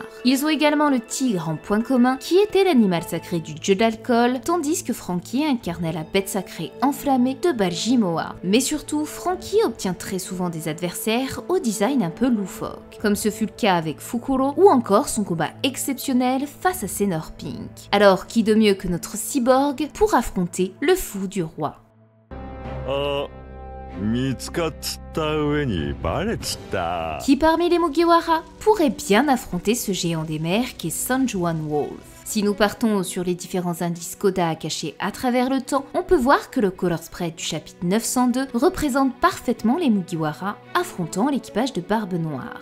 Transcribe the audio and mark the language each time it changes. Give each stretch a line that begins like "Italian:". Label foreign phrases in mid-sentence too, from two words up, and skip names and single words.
French: Ils ont également le tigre en point commun, qui était l'animal sacré du dieu de l'alcool, tandis que Franky incarnait la bête sacrée enflammée de Baljimoa. Mais surtout, Franky obtient très souvent des adversaires au design un peu loufoque, comme ce fut le cas avec Fukuro, ou encore son combat exceptionnel face à Senor Pink. Alors, qui de mieux que notre cyborg pour affronter le fou du roi?
Japanese: 見つかっつった上にバレちった。
French: Qui parmi les Mugiwara pourrait bien affronter ce géant des mers qui est Sanjuan Wolf? Si nous partons sur les différents indices Koda cachés à travers le temps, on peut voir que le
English: color spread
French: du chapitre 902 représente parfaitement les Mugiwara affrontant l'équipage de Barbe Noire.